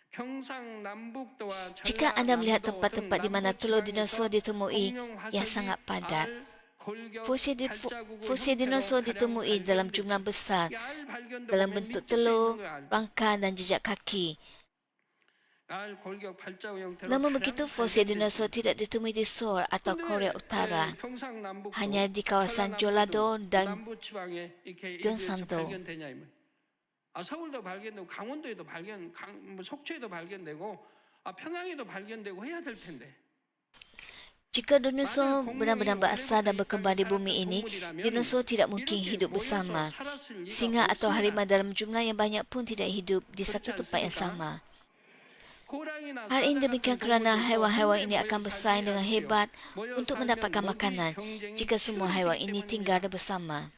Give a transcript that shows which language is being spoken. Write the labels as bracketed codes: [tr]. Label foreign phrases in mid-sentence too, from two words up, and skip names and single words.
[ms] Jika anda melihat tempat-tempat di mana telur dinosaur ditemui yang sangat padat, fosil dinosaur ditemui dalam jumlah besar dalam bentuk telur, rangka dan jejak kaki. Namun begitu, fosil dinosaur tidak ditemui di Seoul atau Korea Utara, hanya di kawasan Jeollado dan Gyeongsang-do. [ko] 서울도 발견되고 강원도에도 속초에도 발견되고 평양에도 발견되고 해야 될 텐데. [ms] Jika dinosaur benar-benar berasal dan berkembang di bumi ini, dinosaur tidak mungkin hidup bersama. Singa atau harimau dalam jumlah yang banyak pun tidak hidup di satu tempat yang sama. Hal ini demikian kerana haiwan-haiwan ini akan bersaing dengan hebat untuk mendapatkan makanan jika semua haiwan ini tinggal bersama.